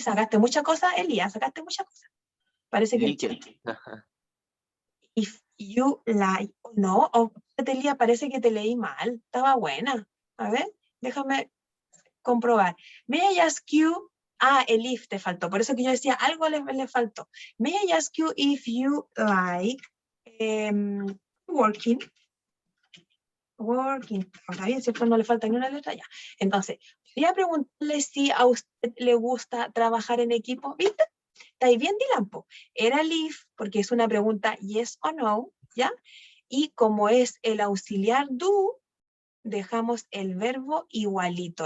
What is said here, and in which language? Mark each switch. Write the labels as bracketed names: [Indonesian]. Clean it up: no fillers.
[Spanish] Sacaste muchas cosas, Elías. Sacaste muchas cosas. Parece que el chat. [English] If you like. [Spanish] No, Elías, parece que te leí mal. Estaba buena. A ver, déjame comprobar. [English] May I ask you. [Spanish] Ah, el if te faltó. Por eso que yo decía, algo le faltó. [English] May I ask you if you like working. [Spanish] Working. Está bien, ¿cierto? No le falta ni una letra ya. Entonces, quería preguntarle si a usted le gusta trabajar en equipo. ¿Viste? Está ahí bien, Dylan. Era el if, porque es una pregunta yes o no, ¿ya? Y como es el auxiliar do, dejamos el verbo igualito.